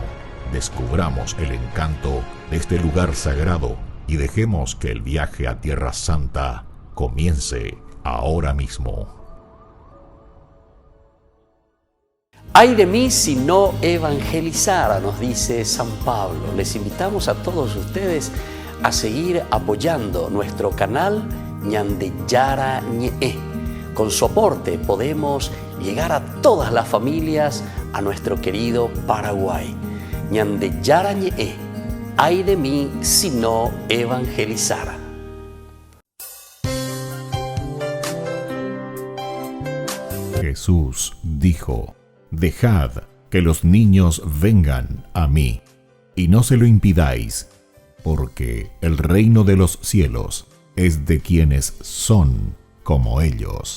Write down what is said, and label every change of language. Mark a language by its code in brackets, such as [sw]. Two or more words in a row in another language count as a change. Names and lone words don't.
[es] Descubramos el encanto de este lugar sagrado y dejemos que el viaje a Tierra Santa comience ahora mismo. Ay de mí si no evangelizara, nos dice San Pablo. Les invitamos a todos ustedes a seguir apoyando nuestro canal ñande Yara ñe. Con su aporte podemos llegar a todas las familias a nuestro querido Paraguay. ñande Yara ñe, ay de mí si no evangelizara. Jesús dijo: Dejad que los niños vengan a mí, y no se lo impidáis, porque el reino de los cielos es de quienes son como ellos.